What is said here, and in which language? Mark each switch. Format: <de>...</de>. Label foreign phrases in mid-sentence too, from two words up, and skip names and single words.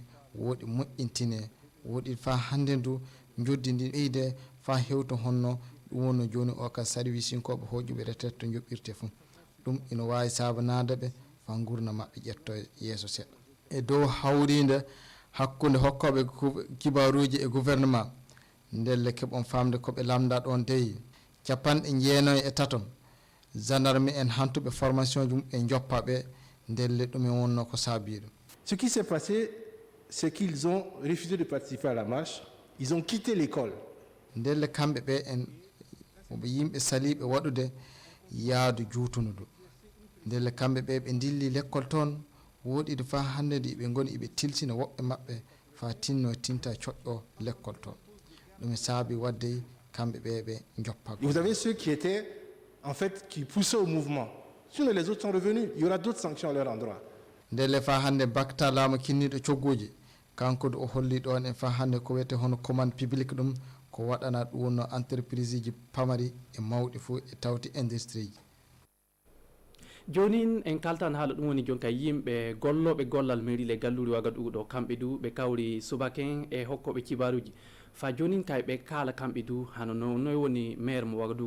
<ff>woɗi moƴƴintine woɗi fa hande ndu joddi ndi ɓeyde fa hewto honno ɗum wonno joni o ka service sinkoɓe hoƴuɓe retraite to joɓɓirte fo ɗum ina wawi sabanadeɓe fa gurna mabɓe ƴetto yeeso seeɗa e dow hawride hakkude hokkoɓe kibaruji e gouvernement ndelle keɓon famde koɓe lamda ɗon dey 93 gendarme en hantuɓe formation ji mumɓe joppaɓe ndelle ɗumen wonno ko saabi ɗum.</ff> <fr>Ce qui s'est passé, c'est qu'ils ont refusé de participer à la marche. Ils ont quitté l'école.</fr> <ff>ndelle kamɓe ɓe en oɓe yimɓe saliɓe waɗude yaadu juutunudu ndelle kamɓe ɓe ɓe dilli l'école toon woɗiɗo fa hannde de ɓe goni eɓe tilsina woɓɓe maɓɓe fa tinno tinta coƴƴo l'école toon ɗum saabi wadde kamɓe ɓe ɓe joppa.</ff> <fr>Vous avez ceux qui étaient en fait qui poussaient au mouvement. Sinon les autres sont revenus, il y aura d'autres sanctions à leur endroit.</fr> <ff>ndelle fa hannde bakta laamu kinniɗo cogguji kanko o holli ɗon e fa hannde ko wiyete hono</ff> <fr>commande publique</fr> <ff>ɗum ko waɗana ɗum wonno entreprise ji pamari e mawɗi fof e tawti industrie ji. joni en kaltan haala ɗum woni jonka yimɓe golloɓe gollal mairie le galluri Wagadugu ɗo kamɓe du ɓe kawri subaken e hokkoɓe kibaruji fa joni kay ɓe kala kamɓe du hano noy woni maire mo Wagadugu</ff>